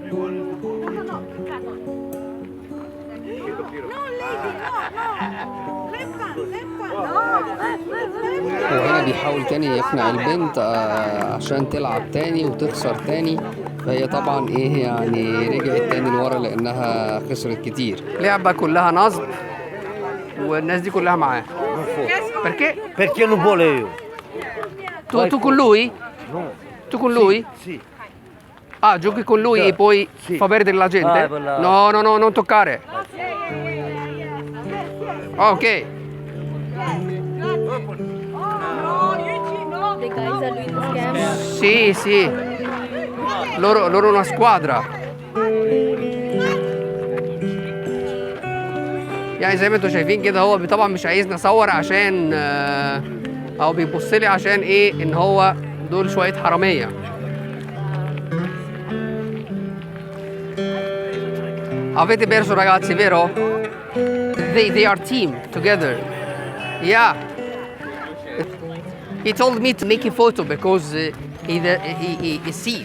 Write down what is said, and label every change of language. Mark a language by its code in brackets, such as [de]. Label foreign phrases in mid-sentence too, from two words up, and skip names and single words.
[ar] وهنا بيحاول تاني يقنع البنت عشان تلعب تاني وتخسر تاني. فهي طبعا رجعت تاني لورا لانها خسرت كتير. لعبة كلها نصب والناس دي كلها معاه. [it] Perché non vuole io. Tu con lui? No. Tu con lui? Sì. Ah, giochi con lui e poi fa perdere la gente? No, non toccare. Ok. [en] The guys are doing the scam. [it] Sì. Loro una squadra. [ar] زي ما انتوا شايفين كده هو طبعا مش عايزني اصور عشان او بيبص لي عشان ان هو دول شويه حراميه. [it] Avete perso ragazzi, vero? [en] They are team together. Yeah. He told me to make a photo because he's thief.